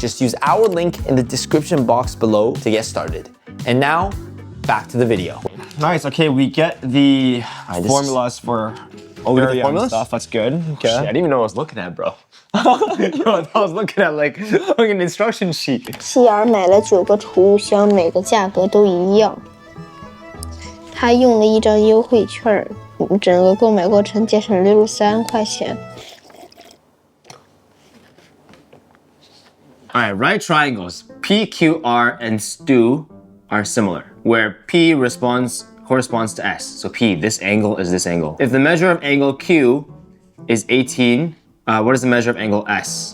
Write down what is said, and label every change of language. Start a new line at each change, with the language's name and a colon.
English: Just use our link in the description box below to get started. And now, back to the video. Nice. Okay, we get the formulas for the formulas? stuff. That's good. Okay. Shit, I didn't even know what I was looking at, bro. Yo, I was looking at like an instruction sheet.
Chinese: 希尔买了9个储物箱，每个价格都一样。他用了一张优惠券，整个购买过程节省63块钱。
English: All right, right triangles P, Q, R, and STU are similar, where P corresponds to S. So P, this angle is this angle. If the measure of angle Q is 18, what is the measure of angle S?